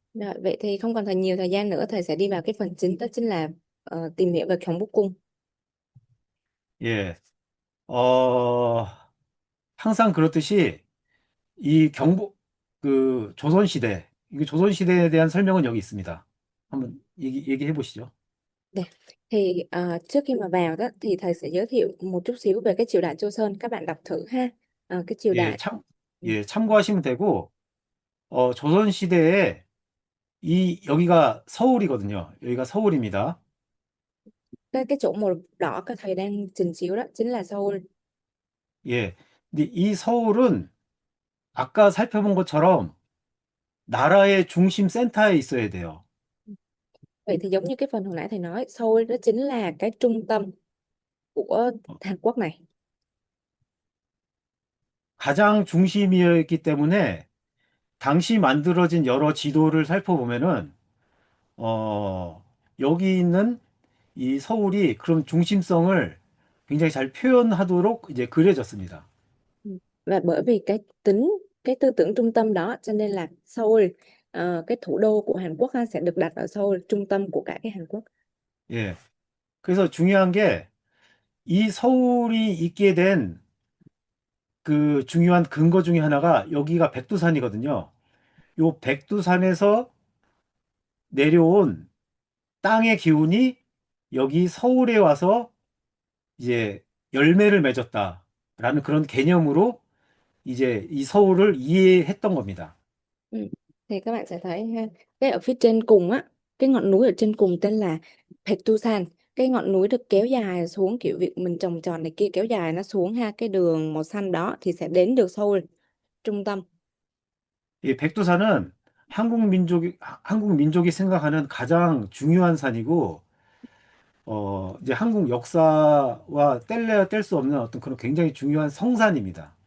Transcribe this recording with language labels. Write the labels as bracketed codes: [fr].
[vi] Rồi, vậy thì không còn nhiều thời gian nữa, thầy sẽ đi vào cái phần chính, đó chính là tìm hiểu về 경복궁. [ko] 예, 어, 항상 그렇듯이 이 조선시대, 이게 조선시대에 대한 설명은 여기 있습니다. 한번 얘기해 보시죠. [vi] Đây. Thì trước khi mà vào đó thì thầy sẽ giới thiệu một chút xíu về cái triều đại Châu Sơn, các bạn đọc thử ha. Cái triều [ko] 예, [vi] đại [ko] 참고하시면 되고, 조선시대에 여기가 서울이거든요. 여기가 서울입니다. [vi] cái chỗ màu đỏ các thầy đang trình chiếu đó chính là Seoul. [ko] 예, 근데 이 서울은 아까 살펴본 것처럼 나라의 중심 센터에 있어야 돼요. [vi] Vậy thì giống như cái phần hồi nãy thầy nói, Seoul đó chính là cái trung tâm của Hàn Quốc này. [ko] 가장 중심이었기 때문에 당시 만들어진 여러 지도를 살펴보면은 어, 여기 있는 이 서울이 그런 중심성을 굉장히 잘 표현하도록 이제 그려졌습니다. Ừ. [vi] Và bởi vì cái tính cái tư tưởng trung tâm đó cho nên là Seoul, cái thủ đô của Hàn Quốc ha, sẽ được đặt ở Seoul, trung tâm của cả cái Hàn Quốc. 예. [ko] 그래서 중요한 게 이 서울이 있게 된 그 중요한 근거 중에 하나가 여기가 백두산이거든요. 요 백두산에서 내려온 땅의 기운이 여기 서울에 와서 이제 열매를 맺었다라는 그런 개념으로 이제 이 서울을 이해했던 겁니다. Ừ. [vi] Thì các bạn sẽ thấy ha, cái ở phía trên cùng á, cái ngọn núi ở trên cùng tên là Paektusan. Cái ngọn núi được kéo dài xuống, kiểu việc mình trồng tròn này kia kéo dài nó xuống ha, cái đường màu xanh đó thì sẽ đến được Seoul, trung tâm. [ko] 이 백두산은 한국 민족이 생각하는 가장 중요한 산이고, 이제 한국 역사와 뗄래야 뗄 수 없는 어떤 그런 굉장히 중요한 성산입니다.